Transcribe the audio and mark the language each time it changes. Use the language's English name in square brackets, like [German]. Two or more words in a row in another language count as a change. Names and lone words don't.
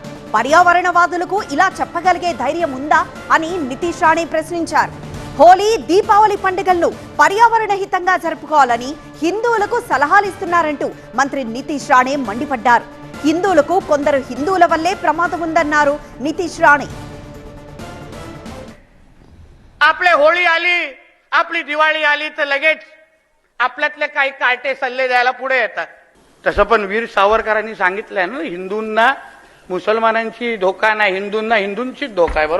[Telugu] పర్యావరణవాదులకు ఇలా చెప్పగలిగే ధైర్యం ఉందా అని నితీష్ రాణే ప్రశ్నించారు. హోలీ, దీపావళి పండుగలను పర్యావరణ హితంగా జరుపుకోవాలని హిందువులకు సలహాలు ఇస్తున్నారంటూ మంత్రి నితీష్ రాణే మండిపడ్డారు. హిందువులకు కొందరు హిందువుల వల్లే ప్రమాదం ఉందన్నారు నితీష్ రాణే. [Marathi] आपले होळी आली, आपली दिवाळी आली तर लगेच आपल्यातले काही कार्टे सल्ले द्यायला पुढे येतात. तसं पण वीर सावरकरांनी सांगितलंय ना, हिंदूंना मुसलमानांची धोका नाही, हिंदूंना हिंदूंचीच धोका आहे.